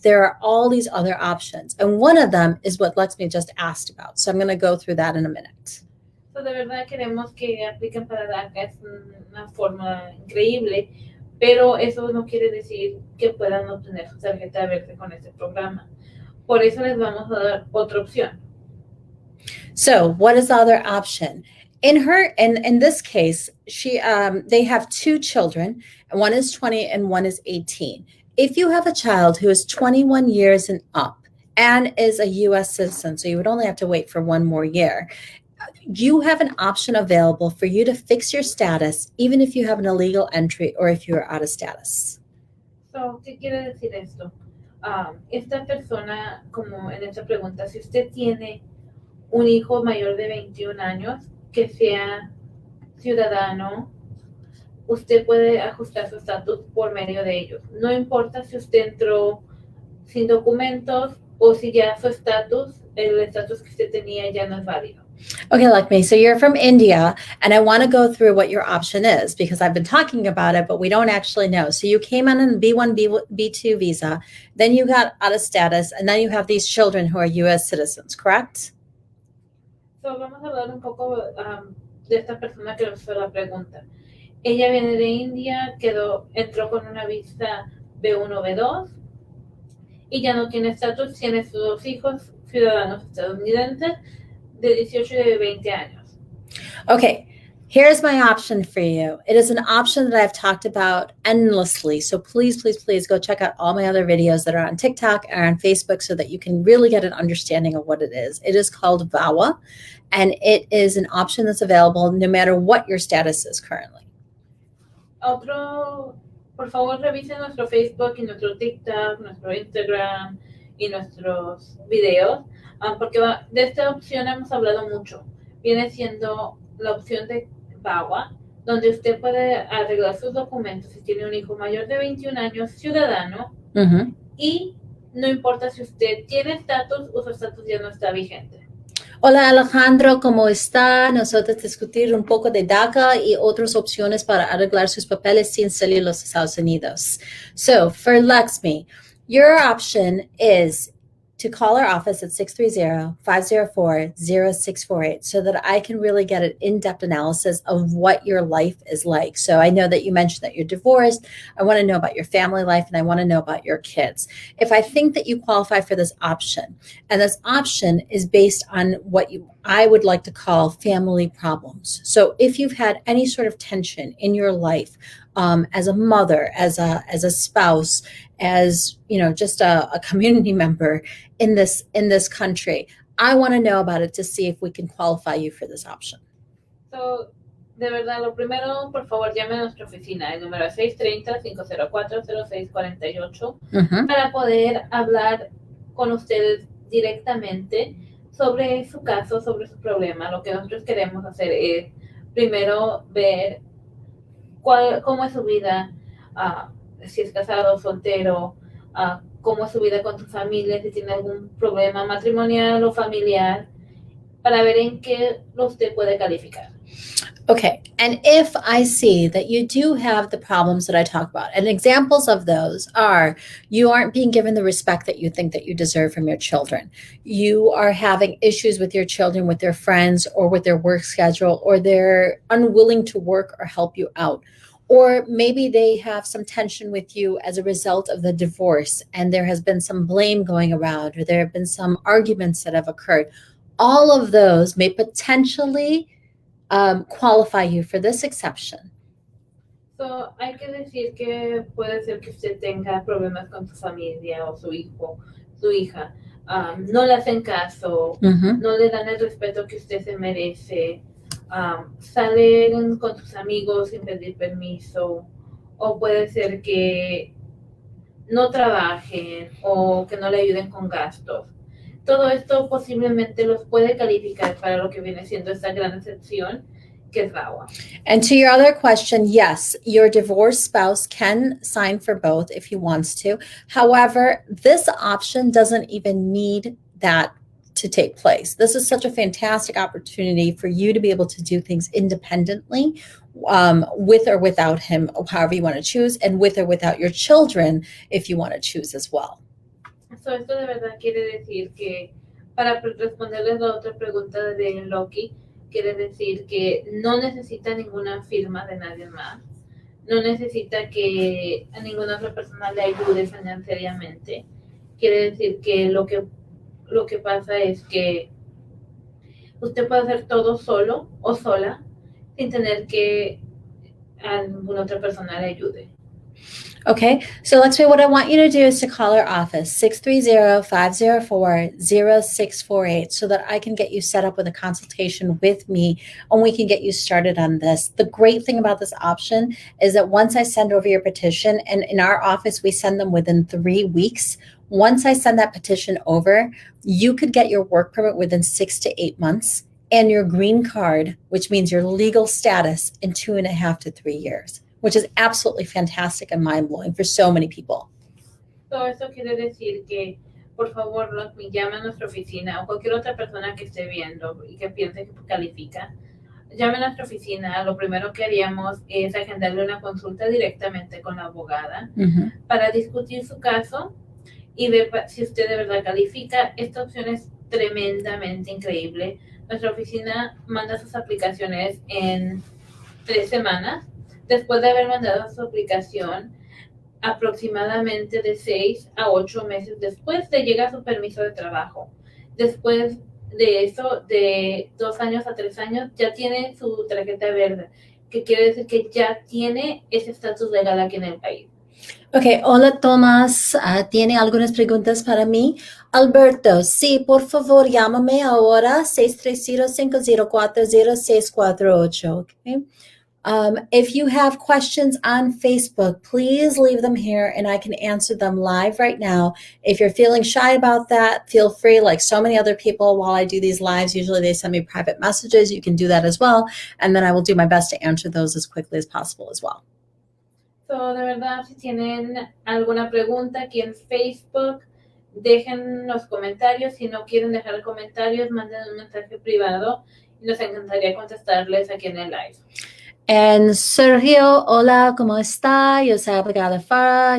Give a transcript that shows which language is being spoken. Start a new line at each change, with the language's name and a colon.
English: There are all these other options. And one of them is what Lakshmi just asked about. So I'm going to go through that in a minute.
Spanish: So de verdad queremos que apliquen para DACA. Es una forma increíble. Pero eso no quiere decir que puedan obtener su tarjeta verde con este programa. Por eso les vamos a dar otra opción.
English: So what is the other option? In this case, they have two children, and one is 20 and one is 18. If you have a child who is 21 years and up and is a U.S. citizen, so you would only have to wait for one more year, you have an option available for you to fix your status, even if you have an illegal entry or if you are out of status.
Spanish: So, ¿qué quiere decir esto? Esta persona, como en esta pregunta, si usted tiene un hijo mayor de 21 años que sea ciudadano, usted puede ajustar su estatus por medio de ellos. No importa si usted entró sin documentos o si ya su estatus, el estatus que usted tenía ya no es válido.
English: Okay, Lakshmi, so you're from India, and I want to go through what your option is because I've been talking about it, but we don't actually know. So you came on a B1, B2 visa, then you got out of status, and then you have these children who are U.S. citizens, correct?
Spanish: So vamos a hablar un poco de esta persona que hizo la pregunta. Ella viene de India, entró con una visa B1, B2, y ya no tiene estatus, tiene sus dos hijos ciudadanos estadounidenses, de 18 y de 20 años.
English: Okay, here's my option for you. It is an option that I've talked about endlessly. So please, please, please go check out all my other videos that are on TikTok and on Facebook so that you can really get an understanding of what it is. It is called VAWA, and it is an option that's available no matter what your status is currently.
Spanish: Por favor, revisen nuestro Facebook y nuestro TikTok, nuestro Instagram y nuestros videos. Porque de esta opción hemos hablado mucho. Viene siendo la opción de VAWA, donde usted puede arreglar sus documentos si tiene un hijo mayor de 21 años, ciudadano, y no importa si usted tiene estatus o su estatus ya no está vigente. Hola Alejandro, ¿cómo está? Nosotros discutir un poco de DACA y otras opciones para arreglar sus papeles sin salir de los Estados Unidos.
English: So, for Lakshmi, your option is to call our office at 630-504-0648 so that I can really get an in-depth analysis of what your life is like. So I know that you mentioned that you're divorced. I want to know about your family life, and I want to know about your kids. If I think that you qualify for this option, and this option is based on what I would like to call family problems. So if you've had any sort of tension in your life, as a mother, as a spouse, as just a community member in this country, I want to know about it to see if we can qualify you for this option.
Spanish: So, de verdad, lo primero, por favor, llame a nuestra oficina. El número es 630-504-0648 para poder hablar con ustedes directamente sobre su caso, sobre su problema. Lo que nosotros queremos hacer es primero ver cómo es su vida, si es casado, soltero, cómo es su vida con tu familia, si tiene algún problema matrimonial o familiar, para ver en qué usted puede calificar.
English: Okay, and if I see that you do have the problems that I talk about, and examples of those are you aren't being given the respect that you think that you deserve from your children. You are having issues with your children, with their friends, or with their work schedule, or they're unwilling to work or help you out. Or maybe they have some tension with you as a result of the divorce, and there has been some blame going around, or there have been some arguments that have occurred. All of those may potentially qualify you for this exception.
Spanish: So, hay que decir que puede ser que usted tenga problemas con su familia o su hijo, su hija. No le hacen caso, no le dan el respeto que usted se merece, salen con sus amigos sin pedir permiso, o puede ser que no trabajen o que no le ayuden con gastos. Todo esto posiblemente los puede calificar para lo que viene siendo esta gran excepción que es DACA.
English: And to your other question, yes, your divorced spouse can sign for both if he wants to. However, this option doesn't even need that to take place. This is such a fantastic opportunity for you to be able to do things independently, with or without him, however you want to choose, and with or without your children if you want to choose as well.
Spanish: So, esto de verdad quiere decir que, para responderles la otra pregunta de Loki, quiere decir que no necesita ninguna firma de nadie más, no necesita que a ninguna otra persona le ayude financieramente. Quiere decir que lo que pasa es que usted puede hacer todo solo o sola sin tener que a ninguna otra persona le ayude.
English: Okay, so let's say what I want you to do is to call our office, 630-504-0648, so that I can get you set up with a consultation with me and we can get you started on this. The great thing about this option is that once I send over your petition, and in our office, we send them within 3 weeks. Once I send that petition over, you could get your work permit within 6 to 8 months and your green card, which means your legal status, in 2.5 to 3 years. Which is absolutely fantastic and mind-blowing for so many people.
Spanish: Todo esto quiere decir que, por favor, me llame a nuestra oficina o cualquier otra persona que esté viendo y que piense que califica. Llame a nuestra oficina. Lo primero que haríamos es agendarle una consulta directamente con la abogada para discutir su caso y ver si usted de verdad califica. Esta opción es tremendamente increíble. Nuestra oficina manda sus aplicaciones en 3 semanas. Después de haber mandado su aplicación, aproximadamente de 6 a 8 meses después le llega su permiso de trabajo. Después de eso, de 2 años a 3 años, ya tiene su tarjeta verde, que quiere decir que ya tiene ese estatus legal aquí en el país. Okay, hola Tomás, ¿tiene algunas preguntas para mí? Alberto, sí, por favor, llámame ahora, 630-504-0648, okay?
English: If you have questions on Facebook, please leave them here and I can answer them live right now. If you're feeling shy about that, feel free, like so many other people, while I do these lives, usually they send me private messages. You can do that as well. And then I will do my best to answer those as quickly as possible as well.
Spanish: So, de verdad, si tienen alguna pregunta aquí en Facebook, dejen los comentarios. Si no quieren dejar comentarios, manden un mensaje privado y nos encantaría contestarles aquí en el live. And Sergio, hola, ¿cómo está? Yo soy abogada Farah.